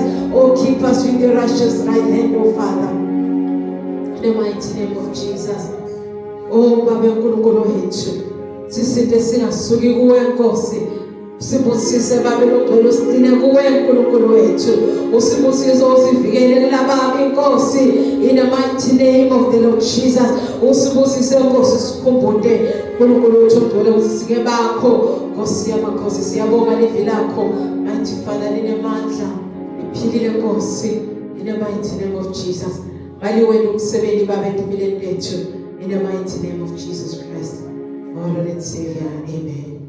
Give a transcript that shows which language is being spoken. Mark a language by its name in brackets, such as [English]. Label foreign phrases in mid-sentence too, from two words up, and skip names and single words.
[English] Oh, keep us with your righteous right hand, oh Father, in the mighty name of Jesus. [Zulu] Oh, Babe uNkulunkulu wethu, sisinde singasuki kuwe Nkosi. Sibusise Babe longcwele, usigcine kuwe uNkulunkulu wethu. Usibusise usivikele lababi Nkosi, [English] in the mighty name of the Lord Jesus. [Zulu] Usibusise Nkosi, sikhumbule uNkulunkulu wethu ongcwele usisike bakho Nkosi yamakhosi. Siyabonga livi lakho [English] mighty Father [Zulu] linemandla liphilile Nkosi, [English] in the mighty name of Jesus. [Zulu] Bali wena umsebenzi Babe empilweni lethu, [English] in the mighty name of Jesus Christ, our Lord and Savior. Amen.